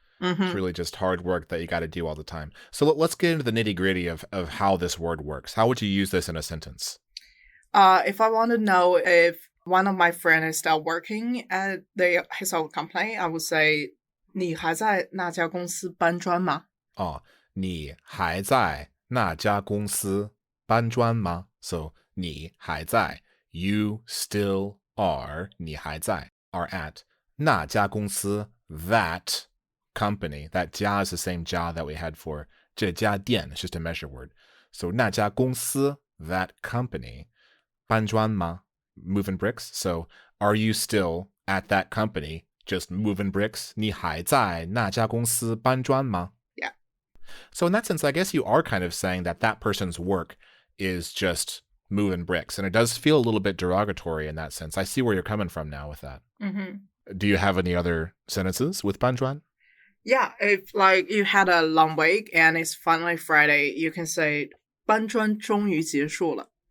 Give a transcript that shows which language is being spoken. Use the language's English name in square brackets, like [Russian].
[English] It's really just hard work that you got to do all the time. So let's get into the nitty-gritty of how this word works. How would you use this in a sentence? If I want to know if one of my friends is still working at his old company, I would say, [Chinese] 你还在那家公司搬砖吗? 你还在那家公司搬砖吗? [English] So, 你还在, you still are, 你还在, are at 那家公司, that company. That 家 is the same 家 that we had for 这家店. It's just a measure word. So, 那家公司, that company. 搬砖吗?Moving bricks. So, are you still at that company just moving bricks? [Chinese] 你还在那家公司搬砖吗? [English] Yeah. So in that sense, I guess you are kind of saying that that person's work is just moving bricks. And it does feel a little bit derogatory in that sense. I see where you're coming from now with that. Do you have any other sentences with 搬砖? Yeah, if like you had a long week and it's finally Friday, you can say [Chinese] 搬砖终于结束了.